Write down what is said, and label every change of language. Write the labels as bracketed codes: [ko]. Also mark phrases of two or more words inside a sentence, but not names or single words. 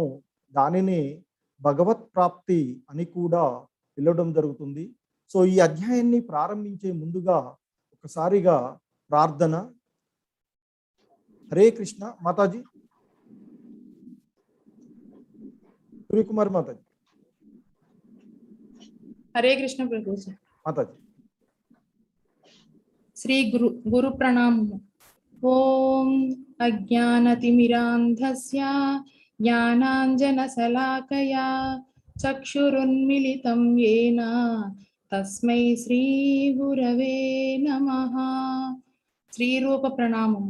[te] దానిని భగవత్ ప్రాప్తి అని కూడా పిలవడం జరుగుతుంది. సో ఈ అధ్యాయాన్ని ప్రారంభించే ముందుగా ఒకసారిగా ప్రార్థన. [sa] हरे कृष्ण. [te] మాతాజీ, సూర్యకుమార్ మాతాజీ. [hi] हरे कृष्ण प्रभु जी। माताजी [sa] श्री गुरु प्रणाम। ओम अज्ञानतिमिरान्धस्य ज्ञानाञ्जनशलाकया चक्षुरुन्मिलितं येन तस्मै श्री गुरवे नमः। श्री रूप प्रणामము।